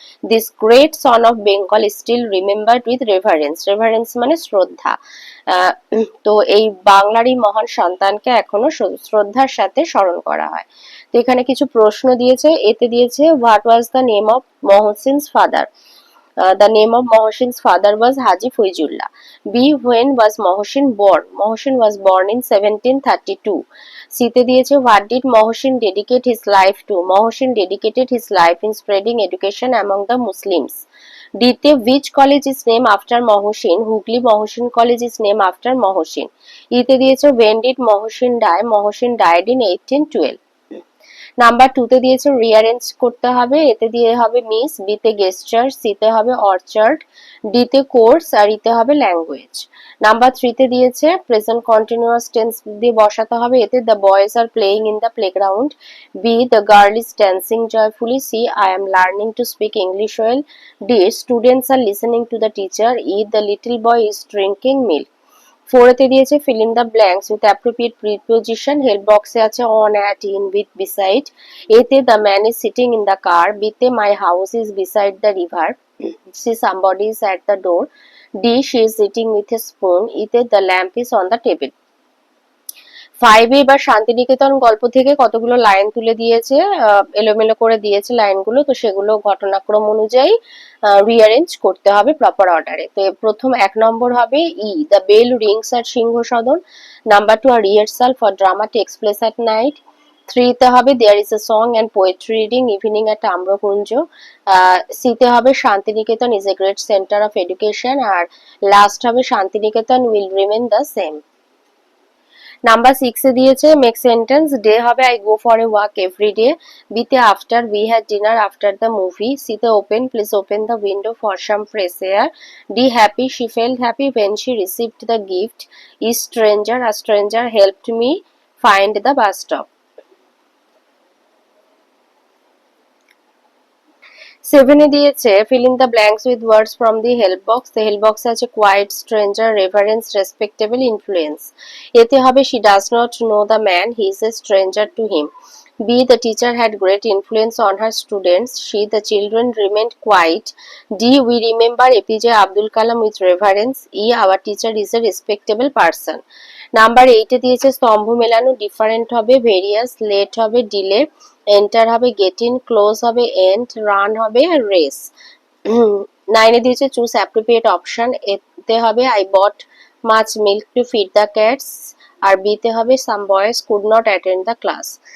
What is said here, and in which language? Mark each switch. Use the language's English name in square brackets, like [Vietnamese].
[English] this great son of Bengal still remembered with reverence, [Bangla] reverence মানে শ্রদ্ধা। তো এই বাংলারই মহান সন্তানকে এখনো শ্রদ্ধার সাথে স্মরণ করা হয়। তো এখানে কিছু প্রশ্ন দিয়েছে, এতে দিয়েছে [English] What was the name of Mohsin's father. The name of Mohsin's father was Haji Foijullah. B. When was Mohsin born? Mohsin was born in 1732. [Bangla] C তে দিয়েছে [English] what did Mohsin dedicate his life to? Mohsin dedicated his life in spreading education among the Muslims. D তে which college is named after Mohsin? Hugli Mohsin College is named after Mohsin. [Bangla] E তে দিয়েছে [English] when did Mohsin die? Mohsin died in 1812. [Bangla] Number 2 তে দিয়েছে rearrange করতে হবে, এতে দিয়ে হবে মিস, বি তে গেস্টার, সি তে হবে অর্চার্ড, ডি তে কোর্স, আর ই তে হবে ল্যাঙ্গুয়েজ। নাম্বার 3 তে দিয়েছে প্রেজেন্ট কন্টিনিউয়াস টেন্স দিয়ে বসাতে হবে, এতে [English] The boys are playing in the playground, B the girl is dancing joyfully, C I am learning to speak English well, D students are listening to the teacher, E the little boy is drinking milk. [Bangla] 4 তে দিয়েছে [English] fill in the blanks with appropriate preposition, help box এ আছে on, at, in, with, beside। A তে the man is sitting in the car, B তে my house is beside the river, C somebody is at the door, D she is sitting with a spoon, E তে the lamp is on the table। [Bangla] 5 এ এবার শান্তিনিকেতন গল্প থেকে কতগুলো line তুলে দিয়েছে, এলোমেলো করে দিয়েছে লাইনগুলো, তো সেগুলো ঘটনাক্রম অনুযায়ী রিঅ্যারেঞ্জ করতে হবে প্রপার অর্ডারে। তো প্রথম 1 নম্বর হবে ই [English] The bell rings at Singha Sadan. Number 2 আর rehearsal for drama takes place at night. [Bangla] 3 তে হবে [English] There is a song and poetry reading evening at Amrakunja. C তে হবে Santiniketan is a great centre of education, [Bangla] আর last হবে [English] Santiniketan will remain the same. [Bangla] Number 6 এ দিয়েছে [English] Make sentence, day হবে I go for a walk every day, B তে after we had dinner after the movie, C তে open please open the window for some fresh air, D happy she felt happy when she received the gift, E stranger, a stranger helped me find the bus stop. [Bangla] সেভেনে দিয়েছে [English] fill in the blanks with words from the help box. The help box আছে quiet, stranger, reverence, respectable, influence. [Bangla] এতে হবে [English] she does not know the man, he is a stranger to him. B. The teacher had great influence on her students. C. The children remained quiet. D. We remember APJ Abdul Kalam with reverence. E. Our teacher is a respectable person. [Bangla] Number 8 এ দিয়েছে স্তম্ভ মেলানো, different হবে various, late হবে delay, enter হবে get in, close হবে and, run হবে race. 9 এ দিয়েছে [English] Choose appropriate option, এতে হবে I bought much milk to feed the cats, আর বিতে হবে some boys could not attend the class.